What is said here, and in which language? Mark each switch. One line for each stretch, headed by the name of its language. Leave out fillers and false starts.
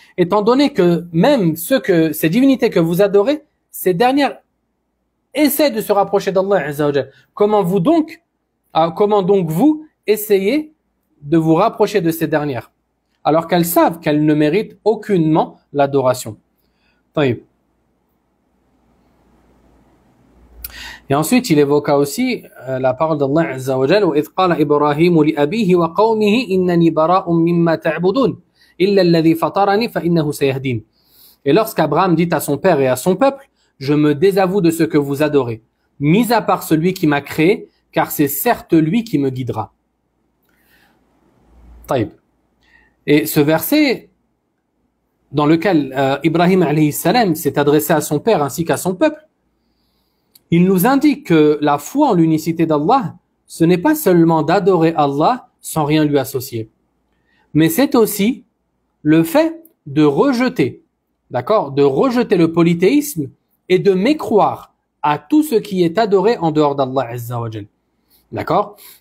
French: Étant donné que même ces divinités que vous adorez, ces dernières essaient de se rapprocher d'Allah Azza wa Jal. Comment donc vous essayez de vous rapprocher de ces dernières, alors qu'elles savent qu'elles ne méritent aucunement l'adoration. Taïb. Et ensuite, il évoqua aussi la parole d'Allah Azza wa Jal,
Arabic: وَإِذْ قَالَ إِبْرَاهِيمُ لِأَبِيهِ وَقَوْمِهِ إِنَّنِي بَرَاءٌ مِّمَّا تَعْبُدُونَ إِلَّا الَّذِي فَطَرَنِي فَإِنَّهُ سَيَهْدِينِ.
French: Et lorsqu'Abraham dit à son père et à son peuple, je me désavoue de ce que vous adorez, mis à part celui qui m'a créé, car c'est certes lui qui me guidera.
Arabic: طيب.
French: Et ce verset, dans lequel Ibrahim alayhi salam s'est adressé à son père ainsi qu'à son peuple, il nous indique que la foi en l'unicité d'Allah, ce n'est pas seulement d'adorer Allah sans rien lui associer, mais c'est aussi le fait de rejeter, d'accord, de rejeter le polythéisme et de mécroire à tout ce qui est adoré en dehors d'Allah Azza wa Jal. D'accord?